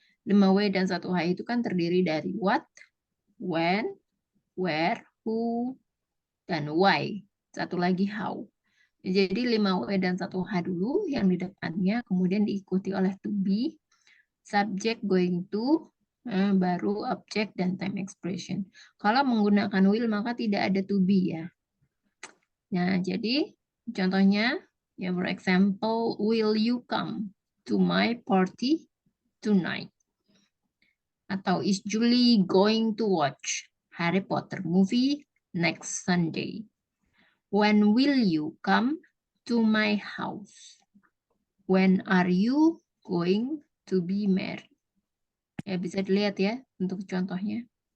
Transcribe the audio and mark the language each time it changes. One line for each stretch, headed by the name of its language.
Indonesian: 5W dan 1H itu kan terdiri dari what, when, where, who, dan why. Satu lagi how. Jadi 5W dan 1H dulu yang di depannya, kemudian diikuti oleh to be, subject going to, baru object dan time expression. Kalau menggunakan will maka tidak ada to be ya. Nah, jadi contohnya, ya
English: for example, will you come to my party tonight? Atau is Julie going to watch Harry Potter movie next Sunday? When will you come to my house? When are you going to be married?
Indonesian: Ya, bisa dilihat ya untuk contohnya.